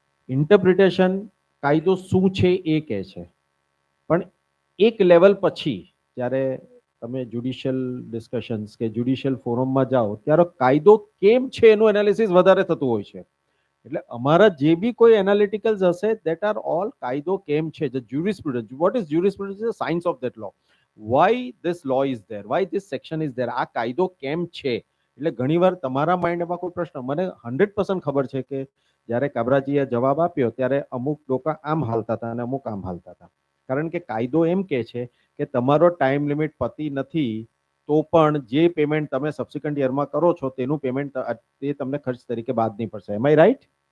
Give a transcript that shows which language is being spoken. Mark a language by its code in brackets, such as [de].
[gu] Interpretation કાયદો શું છે એ કહે છે, પણ એક લેવલ પછી જ્યારે તમે જ્યુડિશિયલ ડિસ્કશન્સ કે જ્યુડિશિયલ ફોરમમાં જાઓ ત્યારે કાયદો કેમ છે એનું એનાલિસિસ વધારે થતું હોય છે. એટલે અમારા જે બી કોઈ એનાલિટિકલ્સ હશે [en] that are all [gu] કાયદો કેમ છે, the jurisprudence. [en] What is jurisprudence? Is the science of that law. Why this law is there, why this section is there, [gu] આ કાયદો કેમ છે. એટલે ઘણીવાર તમારા માઇન્ડમાં કોઈ પ્રશ્ન, મને 100% ખબર છે કે જ્યારે કાબરાજીએ જવાબ આપ્યો ત્યારે અમુક લોકો આમ હાલતા હતા અને અમુક આમ હાલતા હતા, કારણ કે કાયદો એમ કહે છે કે તમારો ટાઈમ લિમિટ પતી નથી તો પણ જે પેમેન્ટ તમે સબસિક્વન્ટ યરમાં કરો છો તેનું પેમેન્ટ તે તમને ખર્ચ તરીકે બાદ નહીં પડશે. [en] Am I right?